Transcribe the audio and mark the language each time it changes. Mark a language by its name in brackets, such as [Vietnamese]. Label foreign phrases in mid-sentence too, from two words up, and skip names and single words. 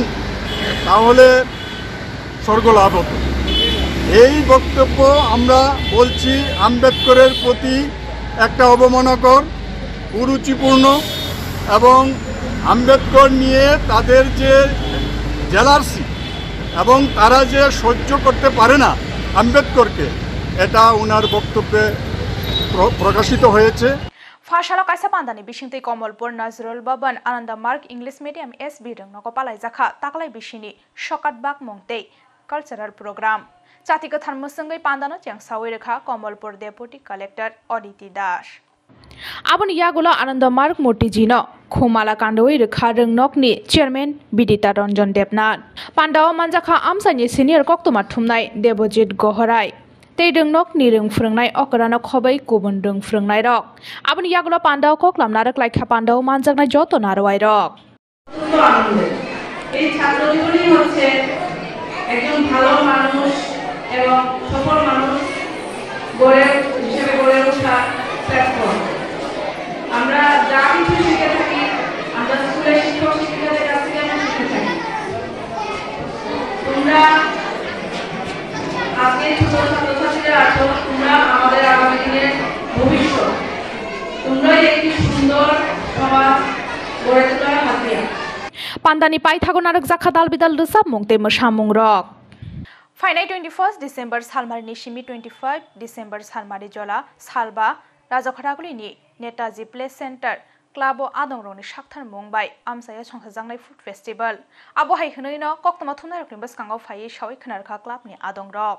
[Bangla] তাহলে স্বর্গ লাভ হতো এই বক্তব্য আমরা বলছি আম্বেদকরের প্রতি একটা অবমাননাকর কুরুচিপূর্ণ এবং আম্বেদকর নিয়ে তাদের যে জেলার্সি এবং তারা যে সহ্য করতে পারে না আম্বেদকরকে এটা ওনার বক্তব্যে প্রকাশিত হয়েছে [Kok Borok] Fashala Kaisa Pandani Bishingti Komolpur Nazrul Baban Ananda Mark English Medium SB Rangno Palai Zakha Taklai Bishini Shokat Bak Mongte [English] Cultural Program [Kok Borok] Chatika Tharmusangai Pandana Chang Sawirkha Komolpur [English] Deputy Collector [Kok Borok] Oditi Dash Abon Yagulo Ananda Mark Murtijino Khumala Kandoi Rekha Rengnokni Chairman Bidita Ranjan Debnath Pandawa Manjaka Amsani Senior Koktuma Thumnai Debojit Gohorai Tei Rengnok ni Reng Phrengnai Okarana Khobai Kubun Reng Phrengnai Rok Abon Yagulo Pandaw Koklam Narak Laikha Pandaw Manjakna Joto Narwai Rok [Bangla] এই ছাত্র জীবনই হচ্ছে একজন ভালো মানুষ এবং সফল মানুষ হিসেবে গড়ে ওঠা প্ল্যাটফর্ম আমরা যা কিছু শিখে থাকি আমরা স্কুলের শিক্ষক শিক্ষিকাদের কাছ থেকে আমরা শিখে থাকি তোমরা আজকে ছোট ছাত্রছাত্রীরা আছো তোমরা আমাদের আগামী দিনের ভবিষ্যৎ তোমরাই একটি সুন্দর সমাজ গড়ে তোলার হাতিয়ার [Kok Borok] Pandani Pai Thagonarak Zakha Dalbidal Lusab Mongte Moshamung Rok Finai 21st December Salmar Nishimi 25 December Salmari Jola Salba Rajakhoraguli ni Netaji Place Center Club Adongroni Shakthar Mumbai Amsaya Songhajangnai [English] Food Festival [Kok Borok] Abo Hai Hnoino Koktama Thunarokni Baskango Phai Shawi Khnarkha Club ni Adongrok